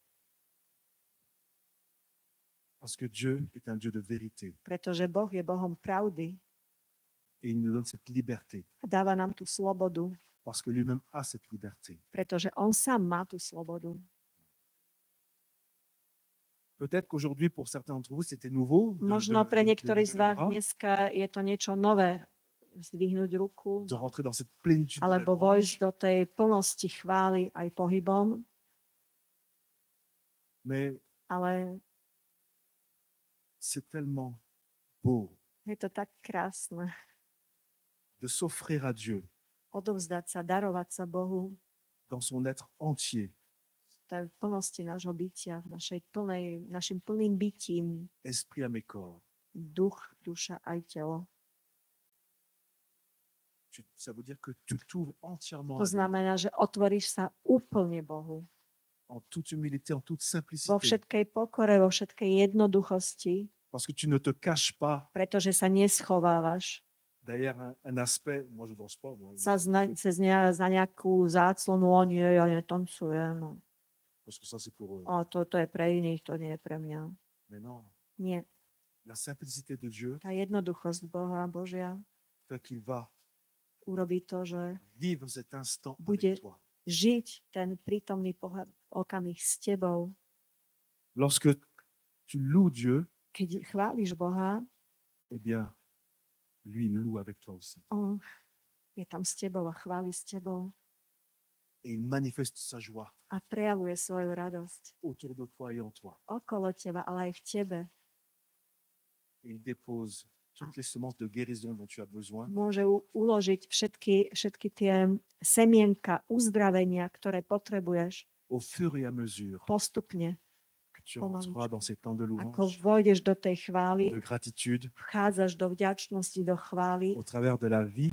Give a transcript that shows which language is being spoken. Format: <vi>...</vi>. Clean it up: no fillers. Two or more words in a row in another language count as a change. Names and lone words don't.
<fr>Parce que Dieu est un Dieu de vérité</fr> <sk>Pretože Boh je Bohom pravdy</sk> <fr>et il nous donne cette liberté</fr> <sk>a dáva nám tú slobodu,</sk> <fr>parce que lui-même a cette liberté.</fr> <sk>pretože on sám má tú slobodu.</sk> <fr>Peut-être qu'aujourd'hui, pour certains d'entre vous, c'était nouveau</fr> <sk>Možno pre niektorých z vás</sk> <fr>de</fr> <sk>dneska je to niečo nové, zdvihnúť ruku,</sk> <fr>rentrer dans cette plénitude de la</fr> <sk>alebo</sk> <fr>louange.</fr> <sk>vojsť do tej plnosti chvály aj pohybom,</sk> <fr>Mais</fr> <sk>ale</sk> <fr>c'est tellement beau</fr> <sk>je to tak krásne.</sk> <fr>de s'offrir à Dieu</fr> <sk>Odovzdať sa, darovať sa Bohu,</sk> <fr>dans son être entier,</fr> <sk>to je v plnosti nášho bytia, našim plným bytím,</sk> <fr>esprit, âme et corps.</fr> <sk>duch, duša aj telo.</sk> <fr>Ça veut dire que tu t'ouvres entièrement</fr> <sk>To</sk> <fr>à lui,</fr> <sk>znamená, že otvoríš sa úplne Bohu.</sk> <fr>en toute humilité, en toute</fr> <sk>Vo</sk> <fr>simplicité,</fr> <sk>všetkej pokore, vo všetkej jednoduchosti,</sk> <fr>parce que tu ne te caches pas</fr> <sk>pretože sa neschovávaš</sk> <fr>derrière un aspect. Moi, je danse pas, moi,</fr> <sk>za nejakú záclonu, o nie, ja netancujem.</sk> <fr>parce que ça, c'est pour eux.</fr> <sk>O, to je pre iných, to nie je pre mňa.</sk> <fr>Mais non,</fr> <sk>Nie.</sk> <fr>la simplicité de Dieu</fr> <sk>Tá jednoduchosť Boha, Božia,</sk> <fr>fait qu'il va</fr> <sk>urobí to, že</sk> <fr>vivre cet instant</fr> <sk>Bude-</sk> <fr>avec toi.</fr> <sk>žiť ten prítomný okamih s tebou.</sk> <fr>Lorsque tu loues Dieu,</fr> <sk>Keď chváliš Boha,</sk> <fr>eh bien, lui, il loue avec toi aussi.</fr> <sk>on je tam s tebou a chváli s tebou</sk> <fr>Et il manifeste sa joie</fr> <sk>a prejavuje svoju radosť</sk> <fr>autour de toi et en toi.</fr> <sk>okolo teba, ale aj v tebe.</sk> <fr>Et il dépose toutes les semences de guérison dont tu as besoin</fr> <sk>Môže uložiť všetky tie semienka uzdravenia, ktoré potrebuješ</sk> <fr>au fur et à mesure</fr> <sk>postupne.</sk> <fr>que tu rentreras dans ces temps de</fr> <sk>Ako</sk> <fr>louange,</fr> <sk>vojdeš do tej chvály,</sk> <fr>de gratitude,</fr> <sk>vchádzaš do vďačnosti, do chvály,</sk> <fr>au travers de la vie,</fr>